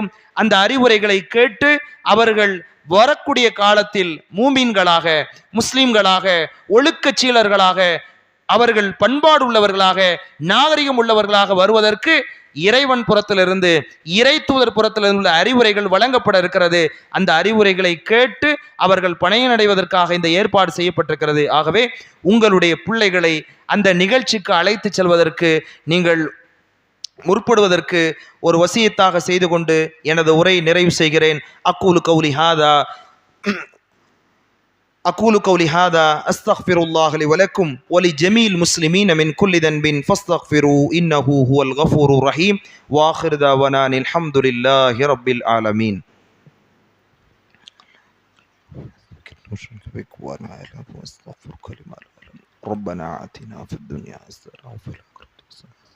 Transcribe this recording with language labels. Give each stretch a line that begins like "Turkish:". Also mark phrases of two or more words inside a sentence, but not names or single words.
Tamil: அந்த அறிவுரைகளை கேட்டு அவர்கள் வரக்கூடிய காலத்தில் மூமீன்களாக, முஸ்லிம்களாக, ஒழுக்கச்சீலர்களாக, அவர்கள் பண்பாடு உள்ளவர்களாக, நாகரிகம் உள்ளவர்களாக வருவதற்கு இறைவன் புறத்திலிருந்து, இறை தூதர் புறத்திலிருந்து உள்ள அறிவுரைகள் வழங்கப்பட இருக்கிறது. அந்த அறிவுரைகளை கேட்டு அவர்கள் பயனடைவதற்காக இந்த ஏற்பாடு செய்யப்பட்டிருக்கிறது. ஆகவே உங்களுடைய பிள்ளைகளை அந்த நிகழ்ச்சிக்கு அழைத்து செல்வதற்கு நீங்கள் முற்படுவதற்கு ஒரு வசியத்தாக செய்து கொண்டு எனது உரை நிறைவு செய்கிறேன்.
Arabic: أقول قولي هذا أستغفر الله لي ولكم ولجميع المسلمين من كل ذنب فاستغفروا إنه هو الغفور الرحيم وآخر دعوانا الحمد لله رب العالمين. ربنا آتنا في الدنيا حسنة وفي الآخرة حسنة.